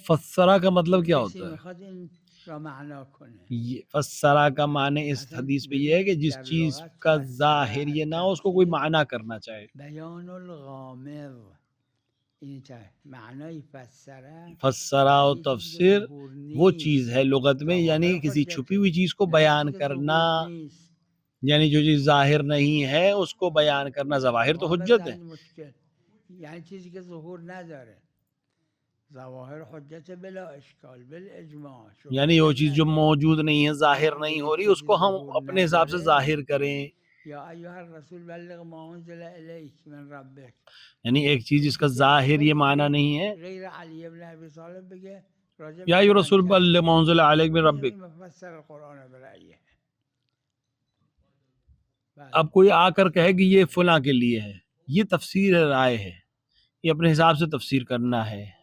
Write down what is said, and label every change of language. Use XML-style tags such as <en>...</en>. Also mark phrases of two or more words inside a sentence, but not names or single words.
<ur>فسرہ کا مطلب کیا کسی ہوتا ہے؟</ur> <fa>میخواد این را معنا کنه</fa> <ur>فسرہ کا معنی اس حدیث پہ یہ ہے کہ جس چیز کا ظاہر یہ نہ ہو اس کو کوئی معنی کرنا چاہے۔</ur> <ar>بیان الغامض</ar> <fa>این معنای فسره</fa> <ur>فسرہ و تفسیر وہ چیز ہے لغت میں، یعنی کسی چھپی ہوئی چیز کو بیان کرنا، یعنی جو چیز ظاہر نہیں ہے اس کو بیان کرنا۔ ظواہر تو حجت ہے،</ur> <fa>یعنی چیزی که ظهور نداره ظواهر حجت بلا اشکال بالاجماع</fa> <ur>یعنی وہ چیز جو موجود نہیں ہے ظاہر نہیں ہو رہی اس کو ہم اپنے حساب سے ظاہر کریں</ur> <ar>یا ایھا الرسول بلغ ما انزل الیک من ربک.</ar> <ur>یعنی ایک چیز اس کا ظاہر یہ معنی نہیں ہے</ur> <fa>غیر علی ابن ابی طالب بگه راجع</fa> <ar>یا</ar> <fa>به</fa> <ar>ایھا</ar> <fa>فلان</fa> <ar>رسول</ar> <fa>کس.</fa> <ar>بلغ ما انزل علیک من ربک.</ar> <fa>این</fa> <ar>مفسر القرآن برائیه.</ar> <ur>اب کوئی آ کر کہے کہ یہ فلاں کے لیے ہے، یہ تفسیر رائے ہے، یہ اپنے حساب سے تفسیر کرنا ہے.</ur>